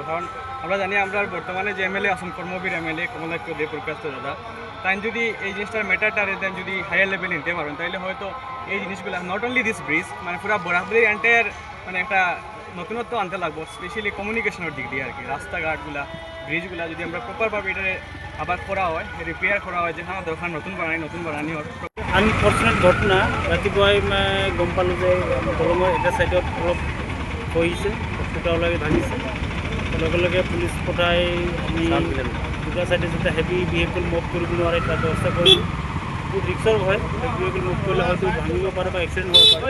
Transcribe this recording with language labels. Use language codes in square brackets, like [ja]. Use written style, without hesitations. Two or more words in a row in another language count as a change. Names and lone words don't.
[bn] কারণ আমরা জানি আমরা বর্তমানে যে এমএলএ আছেন কর্মবীর এমএলএ কমলাক্ষ দে প্রকাশ দাদা, তাই যদি এই জিনিসটার ম্যাটারটারে দেন যদি [en] higher level [bn] নিতে পারেন তাহলে হয়তো এই জিনিসগুলো [en] not only this bridge [bn] মানে পুরো বরাবরের এন্টায়ার মানে একটা নতুনত্ব আনতে লাগবো, স্পেশালি কমিউনিকেশনের দিক দিয়ে আর কি। রাস্তাঘাটগুলা ব্রিজগুলা যদি আমরা প্রপারভাবে এটা আবার করা হয়, রিপেয়ার করা হয়, যেখানে দরকার নতুন বানানি হয়। [as] আনফৰ্চুনেট ঘটনা ৰাতিপুৱাই মই গম পালোঁ যে দলঙৰ এটা ছাইডত অলপ খহিছে, ফুটা ওলাই ভাঙিছে। লগে লগে পুলিচ পঠাই আমি দুটা ছাইডে যেতিয়া [en] heavy vehicle move [as] কৰিব নোৱাৰে তাৰ ব্যৱস্থা কৰিলোঁ। বহুত ৰিক্সৰ হয়, [en] heavy vehicle move [as] কৰিলে হয়তো ভাঙিব পাৰে বা এক্সিডেণ্ট হ'ব পাৰে।